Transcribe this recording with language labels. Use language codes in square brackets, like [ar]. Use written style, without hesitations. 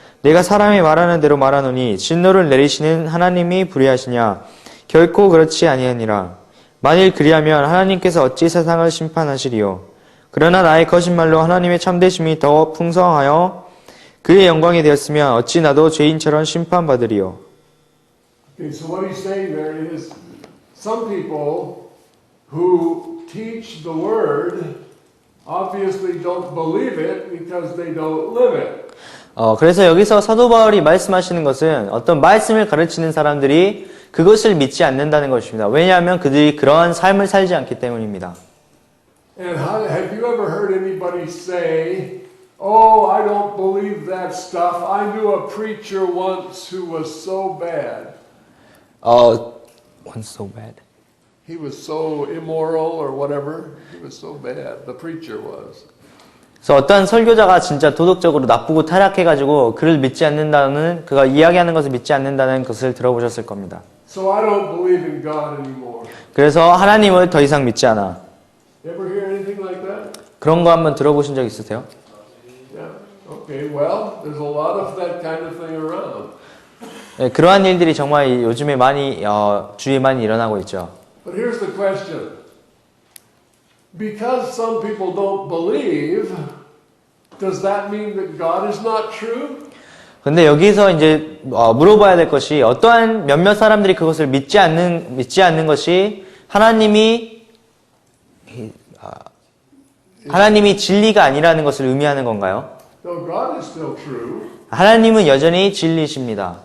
[ko] 내가 사람이 말하는 대로 말하노니 진노를 내리시는 하나님이 불의하시냐? 결코 그렇지 아니하니라. 만일 그리하면 하나님께서 어찌 세상을 심판하시리요? 그러나 나의 거짓말로 하나님의 참되심이 더 풍성하여 그의 영광이 되었으면 어찌 나도 죄인처럼 심판받으리요? [en] Okay, so what he's saying there is some people who teach the word obviously don't believe it because they don't live it. [ko] 그래서 여기서 사도 바울이 말씀하시는 것은 어떤 말씀을 가르치는 사람들이 그것을 믿지 않는다는 것입니다. 왜냐하면 그들이 그러한 삶을 살지 않기 때문입니다. [en] And have you ever heard anybody say, "Oh, I don't believe that stuff. I knew a preacher once who was so bad." What's so bad? He was so immoral or whatever. He was so bad. The preacher was. [ko] 그래서 어떤 설교자가 진짜 도덕적으로 나쁘고 타락해가지고 그를 믿지 않는다는, 그가 이야기하는 것을 믿지 않는다는 것을 들어보셨을 겁니다. [en] So I don't believe in God anymore. [ko] 그래서 하나님을 더 이상 믿지 않아. [en] Ever hear anything like that? [ko] 그런 거 한번 들어보신 적 있으세요? [en] Yeah. Okay, well, there's a lot of that kind of thing around. [ko] 네, 그러한 일들이 정말 요즘에 많이, 주위에 많이 일어나고 있죠. [en] But here's the question. Because some people don't believe, does that mean that God is not true? [ko] 근데 여기서 이제 물어봐야 될 것이 어떠한 몇몇 사람들이 그것을 믿지 않는 것이 하나님이 진리가 아니라는 것을 의미하는 건가요? [en] No, God is still true. [ko] 하나님은 여전히 진리이십니다.